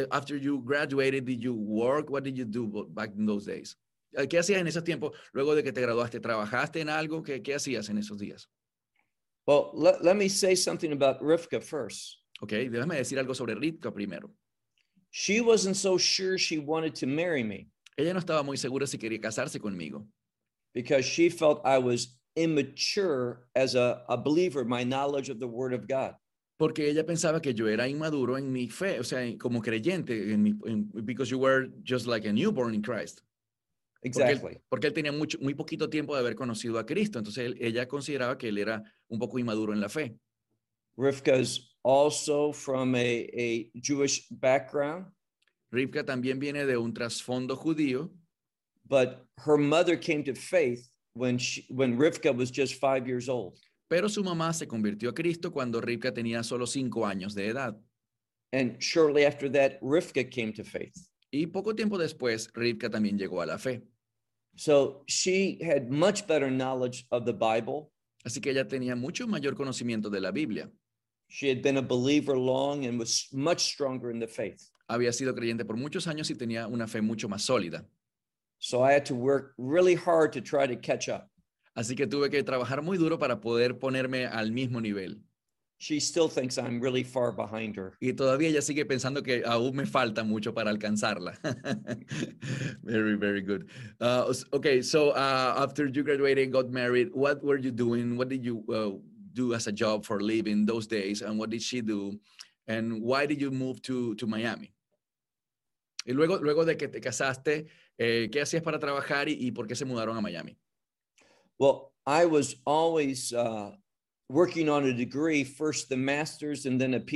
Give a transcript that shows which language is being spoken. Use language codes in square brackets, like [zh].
[en] After you graduated, did you work? What did you do back in those days? [es] ¿Qué hacías en esos tiempos? Luego de que te graduaste, ¿trabajaste en algo? ¿Qué hacías en esos días? [en] Well, let me say something about Rivka first. [es] Okay, déjame decir algo sobre Rivka primero. [en] She wasn't so sure she wanted to marry me. [es] Ella no estaba muy segura si quería casarse conmigo. [en] Because she felt I was immature as a believer, my knowledge of the Word of God. [es] Porque ella pensaba que yo era inmaduro en mi fe, o sea, como creyente, [en] because you were just like a newborn in Christ. Exactly. [es] Porque él tenía muy poquito tiempo de haber conocido a Cristo, entonces ella consideraba que él era un poco inmaduro en la fe. [en] Rivka's also from a Jewish background. [es] Rivka también viene de un trasfondo judío. [en] But her mother came to faith when Rivka was just 5 years old. [es] Pero su mamá se convirtió a Cristo cuando Rivka tenía solo 5 años de edad. [en] And shortly after that, Rivka came to faith. [es] Y poco tiempo después, Rivka también llegó a la fe. [en] So she had much better knowledge of the Bible. [es] Así que ella tenía mucho mayor conocimiento de la Biblia. [en] She had been a believer long and was much stronger in the faith. [es] Había sido creyente por muchos años y tenía una fe mucho más sólida. [en] So I had to work really hard to try to catch up. [es] Así que tuve que trabajar muy duro para poder ponerme al mismo nivel. [en] She still thinks I'm really far behind her. [es] Y todavía ella sigue pensando que aún me falta mucho para alcanzarla. [en] Very, very good. Okay, so after you graduated and got married, what were you doing? What did you do as a job for a living those days? And what did she do? And why did you move to Miami? [es] Y luego de que te casaste, ¿qué hacías para trabajar y por qué se mudaron a Miami? [en] Well, I was always working on a degree, first the master's and then a PhD.